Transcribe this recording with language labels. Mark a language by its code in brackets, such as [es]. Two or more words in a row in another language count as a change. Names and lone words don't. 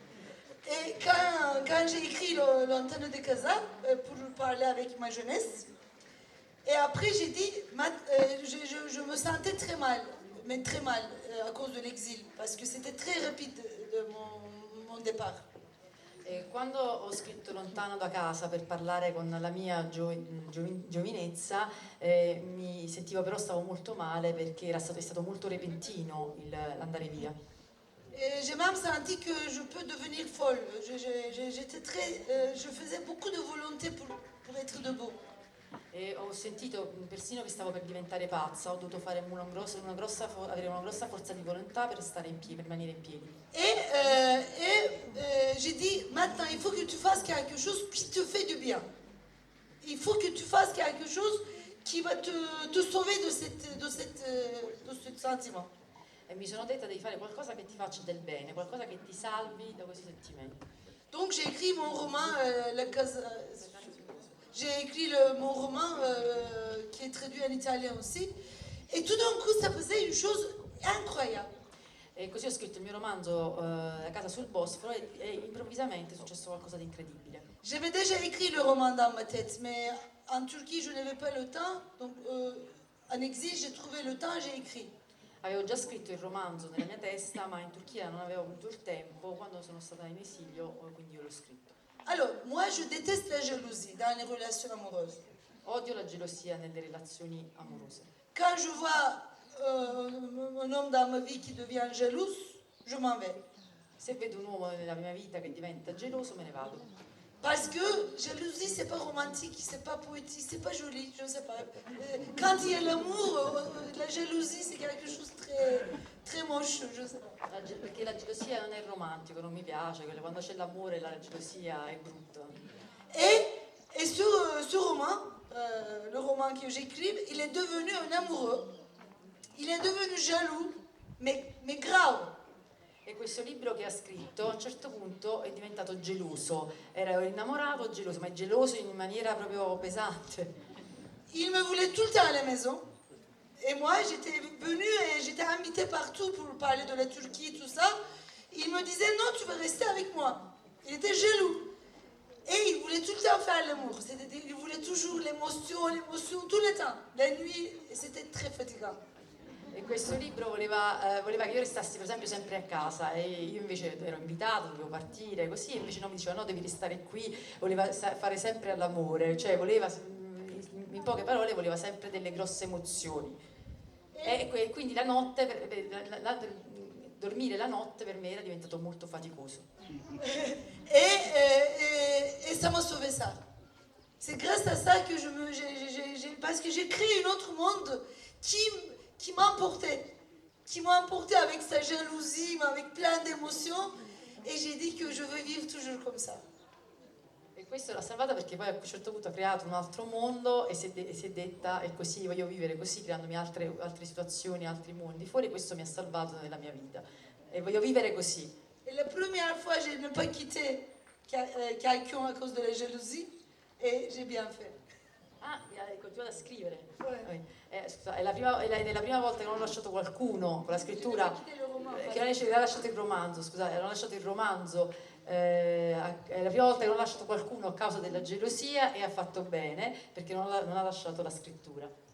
[fr] Et quand j'ai écrit l'antenne de Casa pour parler avec ma jeunesse, et après j'ai dit, je me sentais très mal, mais très mal à cause de l'exil, parce que c'était très rapide de mon départ. [it] E quando ho scritto Lontano da casa per parlare con la mia giovinezza, mi sentivo, però stavo molto male perché è stato molto repentino l'andare via. [fr] Et j'ai même senti que je peux devenir folle. Je faisais beaucoup de volonté pour être debout. [it] E ho sentito persino che stavo per diventare pazza, ho dovuto fare avere una grossa forza di volontà per stare in piedi, per rimanere in piedi. [fr] J'ai dit, maintenant il faut que tu fasses quelque chose qui te fait du bien. Il faut que tu fasses quelque chose qui va te sauver de ce sentiment. [it] E mi sono detta devi fare qualcosa che ti faccia del bene, qualcosa che ti salvi da questi sentimenti. [fr] Donc j'ai écrit mon roman, mon roman qui est traduit en italien aussi. Et tout d'un coup, ça faisait une chose incroyable. [it] E così ho scritto il mio romanzo La casa sul Bosforo e improvvisamente è successo qualcosa di incredibile. [fr] J'avais déjà écrit le roman dans ma tête, mais en Turquie, je n'avais pas le temps. Donc en exil, j'ai trouvé le temps et j'ai écrit. [it] Avevo già scritto il romanzo nella mia testa, ma in Turchia non avevo avuto il tempo. Quando sono stata in esilio, quindi io l'ho scritto. [fr] Alors, moi, je déteste la jalousie dans les relations amoureuses. [it] Odio la gelosia nelle relazioni amorose. [fr] Quand je vois un homme dans ma vie qui devient jaloux, je m'en vais. [it] Se vedo un uomo nella mia vita che diventa geloso, me ne vado. [fr] Parce que jalousie, c'est pas romantique, c'est pas poétique, c'est pas joli, je sais pas. Quand il y a l'amour, la jalousie, c'est quelque chose de très moche, je sais pas. [it] Perché la gelosia non è romantico, non mi piace, quando c'è l'amore la gelosia è brutta. [fr] Et ce roman, le roman que j'écris, il est devenu un amoureux. Il est devenu jaloux, mais grave. [it] E questo libro che ha scritto a un certo punto è diventato geloso. Era innamorato, geloso, ma è geloso in maniera proprio pesante. [fr] Il me voulait tout le temps à la maison. Et moi, j'étais venue et j'étais invitée partout pour parler de la Turquie, tout ça. Il me disait, non, tu vas rester avec moi. Il était jaloux. Et il voulait tout le temps faire l'amour. Il voulait toujours l'émotion, tout le temps. La nuit, c'était très fatigant. [it] E questo libro voleva che io restassi per esempio sempre a casa, e io invece ero invitata, dovevo partire così, e invece no, mi diceva no, devi restare qui, voleva fare sempre all'amore, cioè voleva, in poche parole, voleva sempre delle grosse emozioni. E quindi la notte, dormire la notte per me era diventato molto faticoso. [fr] Et ça m'a sauvé ça. C'est grâce à ça que parce que j'ai créé un autre monde qui m'a emporté avec sa jalousie, mais avec plein d'émotions, et j'ai dit que je veux vivre toujours comme ça. [it] E questo l'ha salvata perché poi a un certo punto ha creato un altro mondo e si è detta e così voglio vivere così, creandomi altre situazioni, altri mondi fuori. Questo mi ha salvato nella mia vita e voglio vivere così. [fr] Et la première fois, je n'ai pas quitté quelqu'un à cause de la jalousie, et j'ai bien fait. [it] Ah, hai continuato a scrivere? Scusa, è la prima volta che non ho lasciato qualcuno con la scrittura, che non ha lasciato il romanzo, scusate, non ho lasciato il romanzo, è la prima volta che non ho lasciato qualcuno a causa della gelosia, e ha fatto bene perché non ha lasciato la scrittura.